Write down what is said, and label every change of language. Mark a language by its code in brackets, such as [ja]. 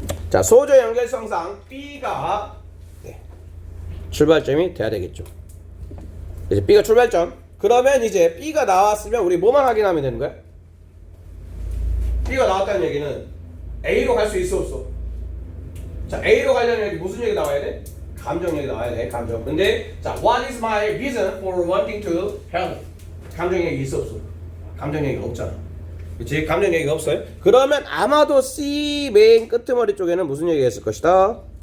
[ko] 자 소재 연결성상 B가 출발점이 돼야 되겠죠. 이제 B가 출발점. 그러면 이제 B가 나왔으면 우리 뭐만 확인하면 되는 거야? B가 나왔다는 얘기는 A로 갈 수 있어 없어? 자 A로 가려면 여기 무슨 얘기 나와야 돼? 감정 얘기 나와야 돼. 감정. 근데 자 [en] what is my reason for wanting to help? [ko] 감정 얘기 있어 없어? 감정 얘기가 없잖아. 그치? 감정 얘기가 없어요. 그러면 아마도 C 맨 끄트머리 쪽에는 무슨 얘기가 있을 것이다?